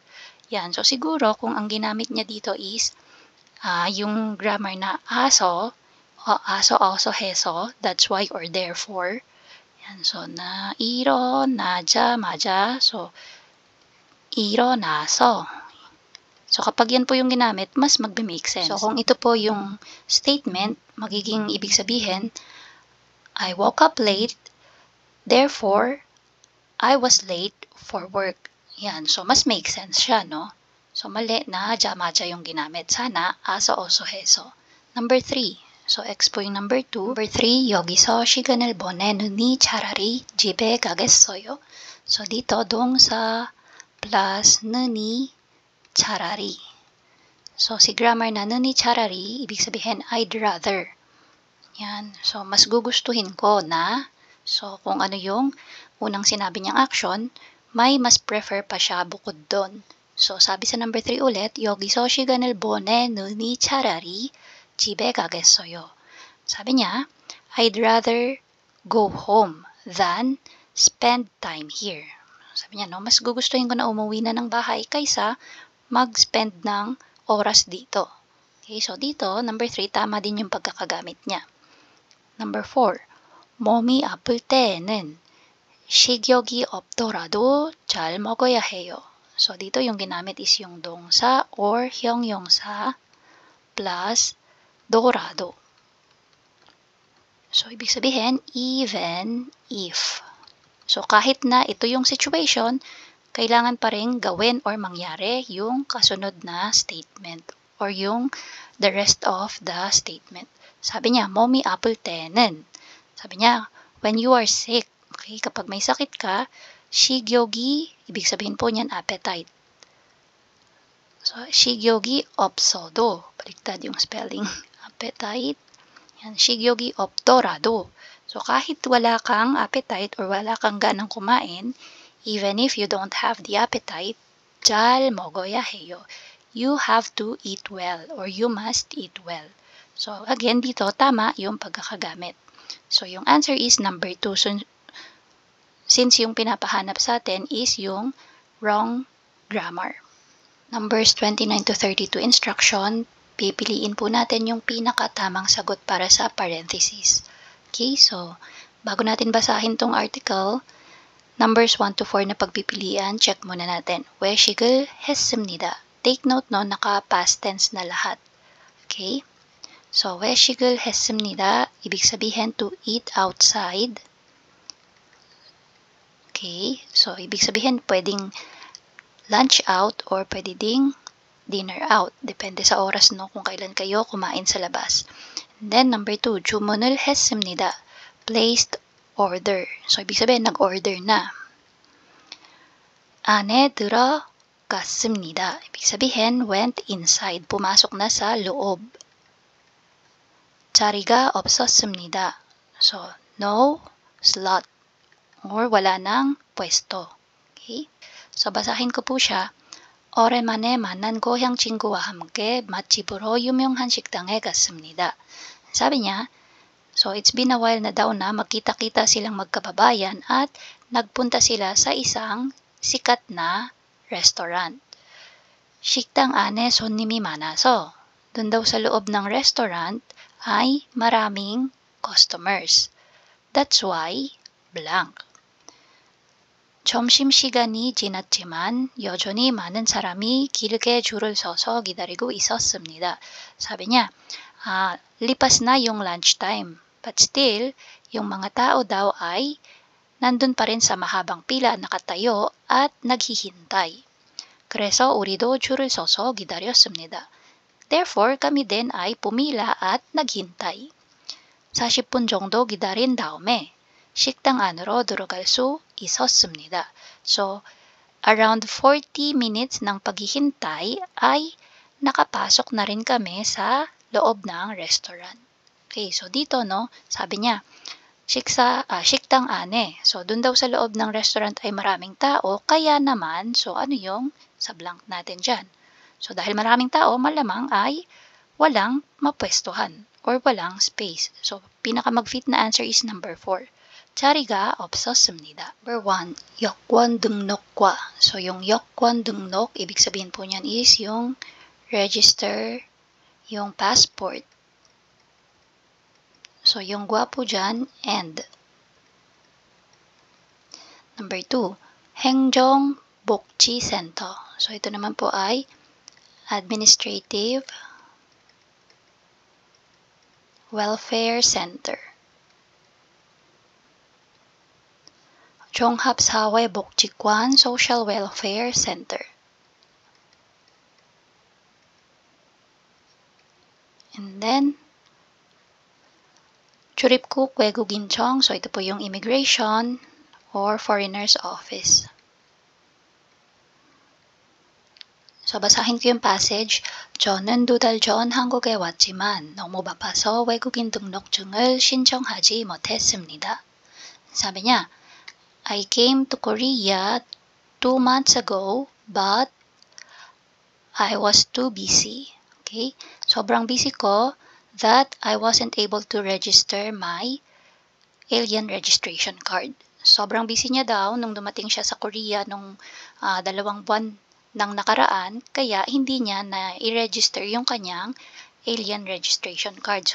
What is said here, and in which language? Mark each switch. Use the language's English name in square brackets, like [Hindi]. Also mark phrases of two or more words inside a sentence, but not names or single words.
[Filipino] Yan, so siguro kung ang ginamit niya dito is, yung grammar na aso, [English] also heso, that's why or therefore. [Filipino] Yan, so na 일어나자마자, so 일어나서. So, kapag yan po yung ginamit, mas magbe-make sense. So, kung ito po yung statement, magiging ibig sabihin, [English] I woke up late, therefore, I was late for work. [Filipino] Yan. So, mas [English] make sense [Filipino] siya, no? So, mali na jamaja yung ginamit. Sana, aso also heso. Number 3. So, X po yung number 2. [English] Number 3, [Korean] 여기서 시간을 보내느니 차라리 집에 가겠어요. [Filipino] So, dito, [Korean] 동사 plus 느니 차라리. [Filipino] So, si grammar na ni 차라리, ibig sabihin, [English] I'd rather. [Filipino] Yan. So, mas gugustuhin ko na. So, kung ano yung unang sinabi niyang action, may mas prefer pa siya bukod doon. So, sabi sa number 3 ulit, [Korean] 여기서 시간을 보내느니 차라리 집에 가겠어요. [Filipino] Sabi niya, [English] I'd rather go home than spend time here. [Filipino] Sabi niya, no, mas gugustuhin ko na umuwi na ng bahay kaysa mag-spend ng oras dito. Okay, so dito, number 3, tama din yung pagkakagamit niya. [English] Number 4, [Korean] 몸이 아플 때에는 식욕이 없더라도 잘 먹어야 해요. [Filipino] So dito yung ginamit is yung [Korean] 동사 or 형용사 [Filipino] plus dorado. So ibig sabihin, [English] even if. [Filipino] So kahit na ito yung situation, kailangan pa rin gawin or mangyari yung kasunod na statement or yung [English] the rest of the statement. [Filipino] Sabi niya, [Korean] 몸이 아플 때는. [Filipino] Sabi niya, [English] when you are sick, [Filipino] okay, kapag may sakit ka, 식욕이, ibig sabihin po niyan, appetite. So, [Korean] 식욕이 없어도, [Filipino] baliktad yung spelling, appetite. Yan, [Korean] 식욕이 없더라도. [Filipino] So, kahit wala kang appetite or wala kang ganang kumain, [English] even if you don't have the appetite, [Korean] 잘 먹어야 해요. [English] You have to eat well or you must eat well. So, again, [Filipino] dito, tama yung pagkakagamit. So, yung answer is number 2. So, since yung pinapahanap sa atin is yung wrong grammar. [English] Numbers 29 to 32 instruction, [Filipino] pipiliin po natin yung pinakatamang sagot para sa parenthesis. Okay, so, bago natin basahin tong article, numbers 1 to 4 na pagpipilian, check muna natin. [Korean] 외식을 했습니다. [English] Take note, no, [Filipino] naka-past tense na lahat. Okay? So, [Korean] 외식을 했습니다. [Filipino] Ibig sabihin [English] to eat outside. [Filipino] Okay, so ibig sabihin pwedeng [English] lunch out [Filipino] or pwede ding [English] dinner out. [Filipino] Depende sa oras no kung kailan kayo kumain sa labas. [English] And then number 2, [Korean] 주문을 했습니다. [English] Placed order. [Filipino] So ibig sabihin nag-order na. [Korean] 안에 들어갔습니다. [Filipino] Ibig sabihin [English] went inside. [Filipino] Pumasok na sa loob. [Korean] 자리가 없었습니다. [English] So no slot or [Filipino] wala nang pwesto. Okay? So basahin ko po siya. [Korean] 오랜만에 만난 고향 친구와 함께 맛집으로 유명한 식당에 갔습니다. [Filipino] Sabi niya, [English] so it's been a while [Filipino] na daw na magkita-kita silang magkababayan at nagpunta sila sa isang sikat na restaurant. [Korean] 식당 안에 손님이 많아서 [Filipino] dun daw sa loob ng restaurant ay maraming customers. [English] That's why blank. [Korean] 점심시간이 지났지만 여전히 많은 사람이 길게 줄을 서서 기다리고 있었습니다. [Filipino] Sabi niya, lipas na yung lunchtime, [English] but still, [Filipino] yung mga tao daw ay nandun pa rin sa mahabang pila nakatayo at naghihintay. [Korean] 그래서 우리도 줄을 서서 기다렸습니다. [Filipino] Therefore, kami din ay pumila at naghintay. [Korean] 40분 정도 기다린 다음에 식당 안으로 들어갈 수 있었습니다. [Filipino] So, [English] around 40 minutes [Filipino] ng paghihintay ay nakapasok na rin kami sa loob ng restaurant. Okay, so dito no, sabi niya, [Korean] 식당 안에. [Filipino] So, dun daw sa loob ng restaurant ay maraming tao, kaya naman, so ano yung sa blank natin dyan? So, dahil maraming tao, malamang ay walang mapwestuhan or walang space. So, pinaka mag-fit na answer is number 4. [Korean] 자리가 없었습니다. Number 1, 여권 등록과. [Filipino] So, yung 여권 등록, ibig sabihin po niyan is yung register, yung passport. So, yung 과 po dyan, and. [English] Number 2, [Korean] 행정복지센터. [Filipino] So, ito naman po ay Administrative Welfare Center. [Korean] 종합사회복지관 [English] Social Welfare Center. And then, [Korean] 출입국 외국인청. [Filipino] So, ito po yung [English] immigration or foreigners office. [Filipino] So, basahin ko yung passage. [Korean] 저는 2달 전 한국에 왔지만 너무 바빠서 외국인 등록증을 신청하지 못했습니다. [Filipino] 사비 niya, [English] I came to Korea 2 months ago, but I was too busy. Okay? [Filipino] Sobrang busy ko [English] that I wasn't able to register my alien registration card. [Filipino] Sobrang busy niya daw nung dumating siya sa Korea nung 2 buwan ng nakaraan, kaya hindi niya na i-register yung kanyang [English] alien registration card.